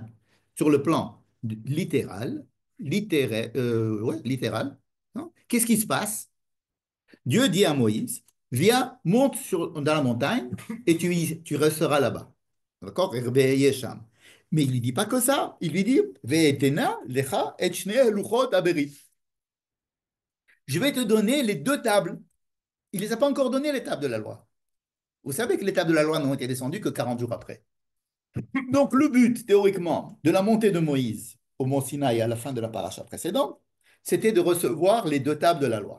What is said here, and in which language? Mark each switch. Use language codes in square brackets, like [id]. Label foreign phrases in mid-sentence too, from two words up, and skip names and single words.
[fr] Sur le plan littéral, hein? Qu'est-ce qui se passe? Dieu dit à Moïse, viens, monte dans la montagne et tu resteras là-bas. D'accord? Mais il ne lui dit pas que ça. Il lui dit, [he] ואתנה לך את שני לוחות הברית. [fr] Je vais te donner les 2 tables. Il ne les a pas encore données, les tables de la loi. Vous savez que les tables de la loi n'ont été descendues que 40 jours après. Donc, le but, théoriquement, de la montée de Moïse au mont Sinaï à la fin de la paracha précédente, c'était de recevoir les 2 tables de la loi.